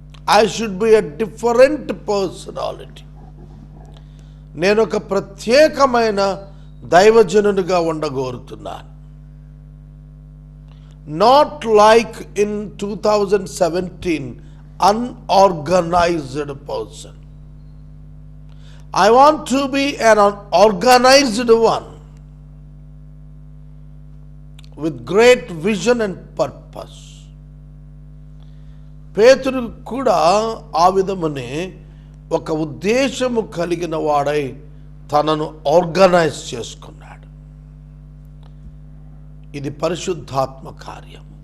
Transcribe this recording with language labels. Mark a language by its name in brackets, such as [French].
[English] I should be a different personality. [Telugu] నేను ఒక ప్రత్యేకమైన దైవజనునిగా ఉండగోరుతున్నాను. [English] Not like in 2017 unorganized person. I want to be an organized one with great vision and purpose. [Telugu] పేతురు కూడా ఆ విధమునే ఒక ఉద్దేశము కలిగిన వాడై తనను ఆర్గనైజ్ చేసుకున్నాడు. ఇది పరిశుద్ధాత్మ కార్యం.